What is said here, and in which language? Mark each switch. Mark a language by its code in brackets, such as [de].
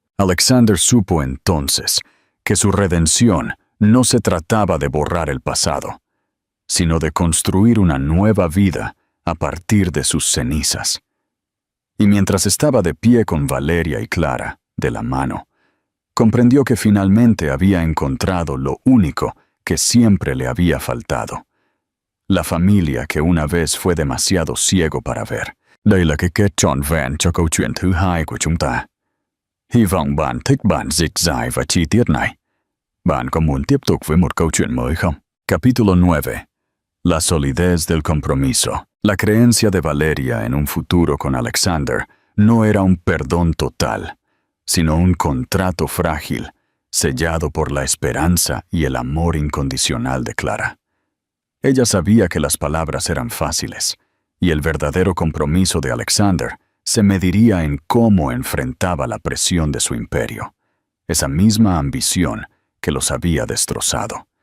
[es] Alexander supo entonces que su redención no se trataba de borrar el pasado, sino de construir una nueva vida a partir de sus cenizas. Y mientras estaba de pie con Valeria y Clara, de la mano, comprendió que finalmente había encontrado lo único que siempre le había faltado: la familia que una vez fue demasiado ciego para ver. [vi] Đây là cái kết trọn vẹn cho câu chuyện thứ hai của chúng ta. Hy vọng bạn thích bản dịch dài và chi tiết này. Bạn có muốn tiếp tục với một câu chuyện mới không? [es] Capítulo 9. La solidez del compromiso. La creencia de Valeria en un futuro con Alexander no era un perdón total, sino un contrato frágil, sellado por la esperanza y el amor incondicional de Clara. Ella sabía que las palabras eran fáciles, y el verdadero compromiso de Alexander se mediría en cómo enfrentaba la presión de su imperio, esa misma ambición que los había destrozado.